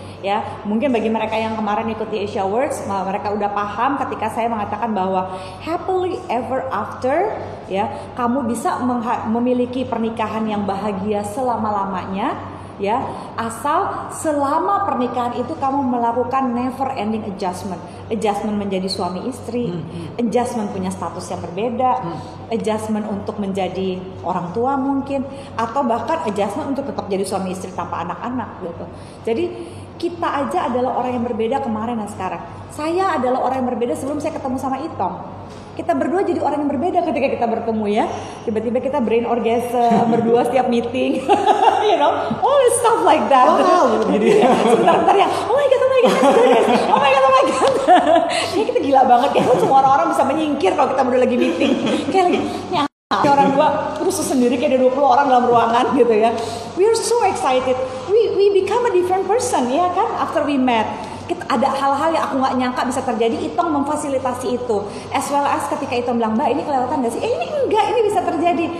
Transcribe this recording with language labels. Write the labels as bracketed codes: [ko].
[id] Ya, mungkin bagi mereka yang kemarin ikuti Asia Works, mereka udah paham ketika saya mengatakan bahwa happily ever after, ya, kamu bisa memiliki pernikahan yang bahagia selama-lamanya, ya, asal selama pernikahan itu kamu melakukan never ending adjustment menjadi suami istri, adjustment punya status yang berbeda, adjustment untuk menjadi orang tua mungkin, atau bahkan adjustment untuk tetap jadi suami istri tanpa anak-anak gitu. Jadi kita aja adalah orang yang berbeda kemarin dan sekarang. Saya adalah orang yang berbeda sebelum saya ketemu sama Itong. kita berdua jadi orang yang berbeda ketika kita bertemu ya. Tiba-tiba kita brain orgasm berdua setiap meeting. [en] You know, all this stuff like that. [id] Sebentar ya. [en] Oh my god, oh my god, [id] oh my god, oh my god. Kayak kita gila banget ya. Semua orang bisa menyingkir kalau kita berdua lagi meeting. Kayak lagi, orang dua terus sendiri kayak ada 20 orang dalam ruangan gitu ya. [en] We are so excited. We become a different person ya kan after we met. [id] Ada hal-hal yang aku nggak nyangka bisa terjadi. Itong memfasilitasi itu, [en] as well as [id] ketika Itong bilang, Mbak ini kelewatan nggak sih? Ini enggak, ini bisa terjadi.